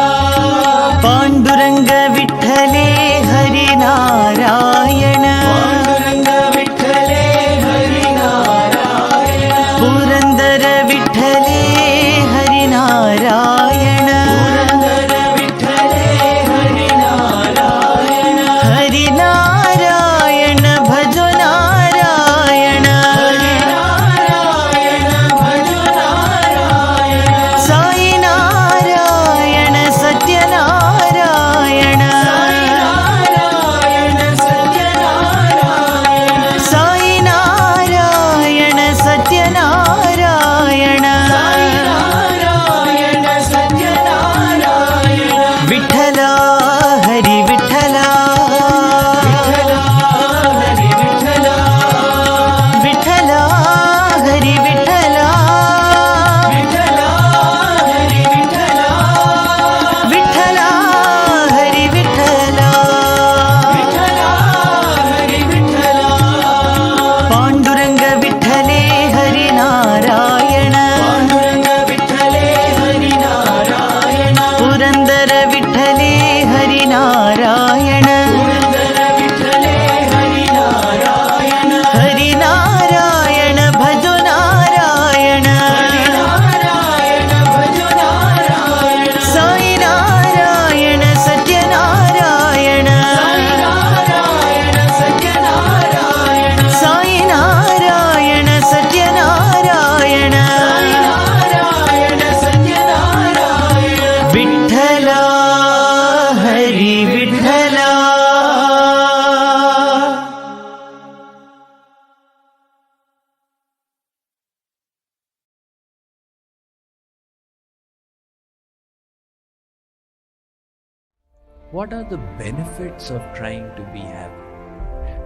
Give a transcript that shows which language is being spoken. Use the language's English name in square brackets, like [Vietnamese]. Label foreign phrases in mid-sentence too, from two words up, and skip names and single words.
[Hindi] पांडुरंग विठ्ठले हरी नारायण पांडुरंग विठ्ठले हरी नारायण पुरंदर विठ्ठले हरी नारायण पुरंदर विठ्ठले हरी नारायण हरी नारायण भजो नारायण नारायण भजो नारायण साई नारायण सत्यनारायण नारायण सत्यनारायण साई नारायण सत्यनारायण नारायण सत्यनारायण विठ्ठला हरी विठ्ठला विठ्ठला हरी विठ्ठला विठ्ठला हरी विठ्ठला विठ्ठला हरी विठ्ठला हरी विठ्ठला विठ्ठला पांडुरंग विठ्ठले हरी नारायण पांडुरंग विठ्ठले हरी नारायण पुरंदर विठ्ठले हरी नारायण पुरंदर विठ्ठले हरी नारायण हरी नारायण भजो नारायण नारायण भजो नारायण साई नारायण सत्यनारायण नारायण सत्यनारायण साई नारायण सत्यनारायण नारायण सत्यनारायण विठ्ठला हरी विठ्ठला [English] What are the benefits of trying to be happy?